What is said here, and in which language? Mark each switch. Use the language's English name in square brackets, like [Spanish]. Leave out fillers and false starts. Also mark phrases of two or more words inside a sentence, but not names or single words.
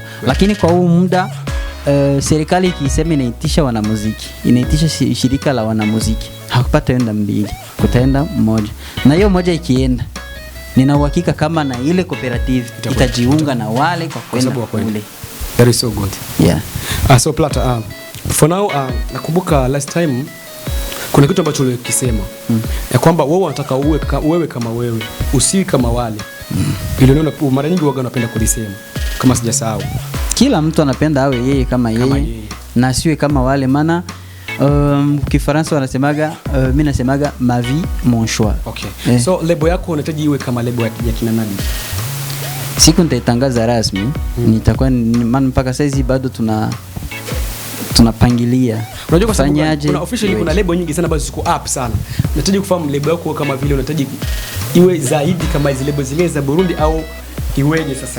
[Swahili] Lakini kwa huu muda serikali ikisema inaitisha wanamuziki, inaitisha shirika la wanamuziki. Hakupata enda mbili, kutaenda mmoja. Na hiyo moja ikienda, nina uhakika kama na ile [English] cooperative [Swahili] itajiunga na wale kwa kwenda kule. [English] That is so good. Yeah. [Swahili] So Plata, [English] for now [Swahili] nakumbuka [English] last time [Swahili] kuna kitu ambacho ulikisema ya kwamba wewe unataka uwe kama wewe, usiwe kama wale. Ile neno mara nyingi waga napenda kulisema kama sijasahau. Kila mtu anapenda awe yeye kama yeye na siwe kama wale, maana Kifaransa wanasemaga mimi nasemaga [French] ma vie mon choix. [Swahili] Okay. So lebo yako unahitaji iwe kama lebo ya kina nani? Siku nitaitangaza rasmi, nitakuwa mpaka saizi bado tunapangilia. Unajua kwa sababu kuna officially kuna lebo nyingi sana ambazo ziko up sana. Unahitaji kufahamu lebo yako kama vile unahitaji iwe zaidi kama hizo lebo zingine za Burundi au iweje sasa?